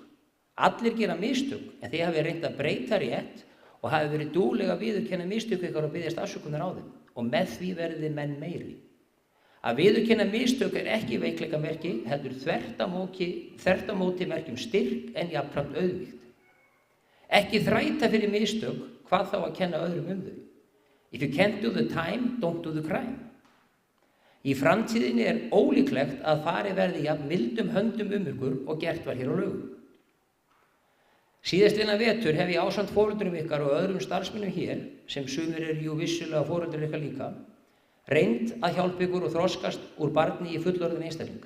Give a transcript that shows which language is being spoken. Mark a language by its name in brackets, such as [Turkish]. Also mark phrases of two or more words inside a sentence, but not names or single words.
[Icelandic] Allir gera mistök, en þið hafið reynt að breyta rétt og hafið verið duglega að viðurkenna mistök ykkar og biðjast afsökunar á þeim, og með því verðið menn meiri. Að viðurkenna mistök ekki veikleikamerki, heldur þvert á móti merkjum styrk en jafnframt auðmýkt. Ekki þræta fyrir mistök, hvað þá að kenna öðrum þau. [English] If you can't do the time, don't do the crime. [Icelandic] Í framtíðinni ólíklegt að farið verði jafn mildum höndum ykkur og gert var hér á Laugum. Síðastliðna vetur hef ég ásamt foreldrum ykkar og öðrum starfsmönnum hér, sem sumir jú vissulega foreldrar ykkar líka, reynd að hjálpa ykkur og þroskast úr barni í fullorðin einstaklinga.